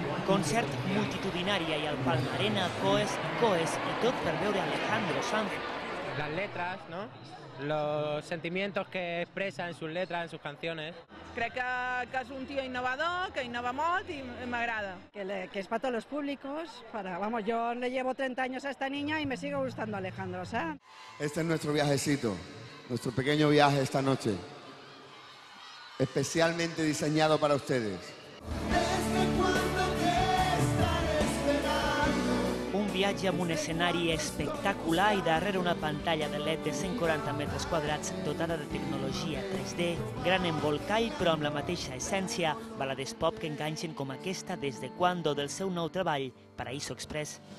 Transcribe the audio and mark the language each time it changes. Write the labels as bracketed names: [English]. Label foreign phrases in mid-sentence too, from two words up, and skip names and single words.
[Catalan] Concert multitudinari i al Palma Arena, coes i tot per veure Alejandro Sanz. [Spanish] Las letras, ¿no? Los sentimientos que expresa en sus letras, en sus canciones. [Catalan] Crec que és un tío innovador, que innova molt i m'agrada. [Spanish] Que es para todos los públicos. Vamos, yo le llevo 30 años a esta niña y me sigue gustando Alejandro Sanz. Este es nuestro viajecito, nuestro pequeño viaje esta noche, especialmente diseñado para ustedes. [Catalan] Un viatge amb un escenari espectacular i darrere una pantalla de LED de 140 metres quadrats dotada de tecnologia 3D, gran embolcall però amb la mateixa essència, balades pop que enganxen com aquesta des de Cuando del seu nou treball, Paraíso Express.